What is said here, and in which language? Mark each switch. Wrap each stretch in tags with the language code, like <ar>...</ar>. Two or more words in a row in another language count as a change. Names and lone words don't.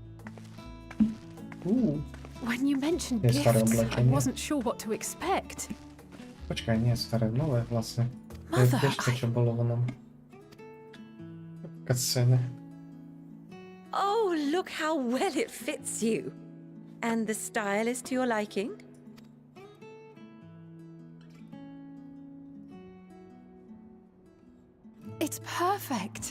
<en>When you mentioned</en> <sk>Jest stare</sk> <en>gifts, I</en> <sk>oblečenie.</sk> <en>wasn't sure what to expect.</en> <sk>Počkaj, nie staré, nové vlastne. To je tiež to, čo bolo v onom cutscene.</sk> <en>Oh, look how well it fits you. And the style is to your liking? It's perfect.</en>